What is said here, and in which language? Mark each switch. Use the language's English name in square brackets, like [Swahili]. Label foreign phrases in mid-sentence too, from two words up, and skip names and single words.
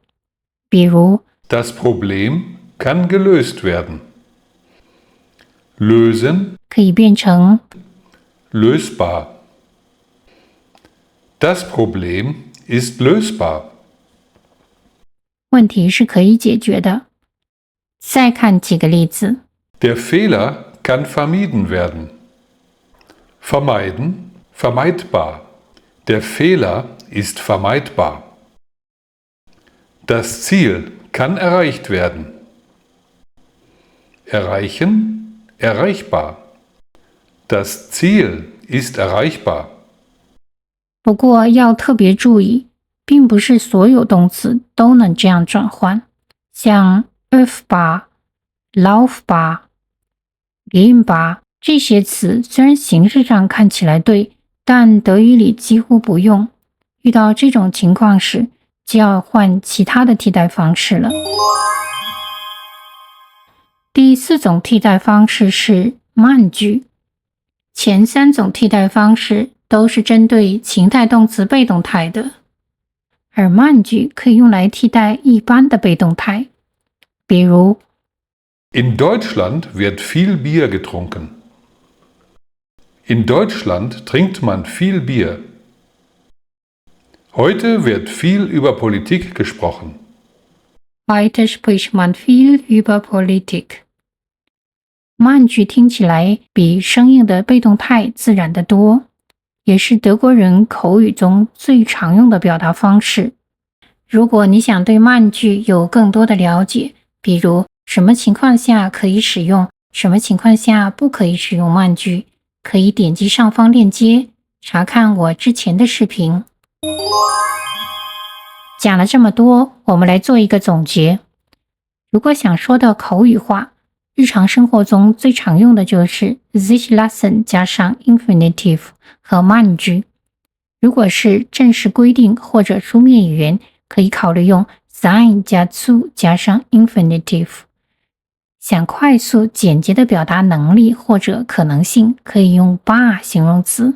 [Chinese] 比如 [German] Das Problem kann gelöst werden. Lösen, [Chinese] 可以变成 [German] lösbar. Das Problem ist lösbar. [Chinese] 问题是可以解决的。再看几个例子。 [German] Der Fehler kann vermieden werden. Vermeiden, vermeidbar. Der Fehler ist vermeidbar. Das Ziel kann erreicht werden. Erreichen, erreichbar. Das Ziel ist erreichbar. [Chinese] 不过要特别注意，并不是所有动词都能这样转换。像 [German] öffbar、laufbar、gehbar [Chinese] 这些词虽然形式上看起来对，但德语里几乎不用。遇到这种情况时，就要换其他的替代方式了。第4种替代方式是慢句。前3种替代方式都是针对情态动词被动态的，而慢句可以用来替代一般的被动态。比如 [German] In Deutschland wird viel Bier getrunken. In Deutschland trinkt man viel Bier. Heute wird viel über Politik gesprochen. Heute spricht man viel über Politik。 [Chinese] 慢句听起来比生硬的被动态自然得多，也是德国人口语中最常用的表达方式。如果你想对慢句有更多的了解，比如什么情况下可以使用，什么情况下不可以使用慢句，可以点击上方链接，查看我之前的视频。讲了这么多，我们来做一个总结。如果想说的口语化，日常生活中最常用的就是 [German] sich lassen [Chinese] 加上 infinitive 和慢句。如果是正式规定或者书面语言，可以考虑用 sein 加 zu 加上 infinitive。想快速简洁的表达能力或者可能性，可以用 bar 形容词。